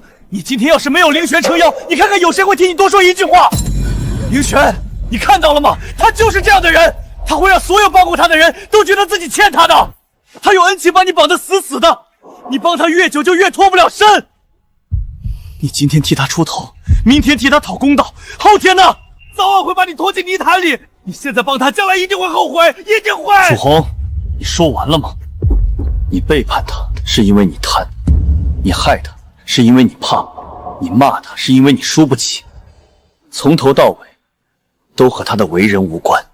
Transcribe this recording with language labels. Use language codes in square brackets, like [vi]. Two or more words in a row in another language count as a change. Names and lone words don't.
[zh] 你今天要是沒有凌璇撐腰，你看看有誰會替你多說一句話？凌璇，你看到了嗎？他就是這樣的人。他會讓所有幫過他的人都覺得自己欠他的，他用恩情把你綁得死死的，你幫他越久就越脫不了身。你今天替他出頭，明天替他討公道，後天呢，早晚會把你拖進泥潭裡。你現在幫他，將來一定會後悔，一定會。楚紅，你說完了嗎？你背叛他是因為你貪，你害他是因為你怕，你罵他是因為你輸不起，從頭到尾都和他的為人無關。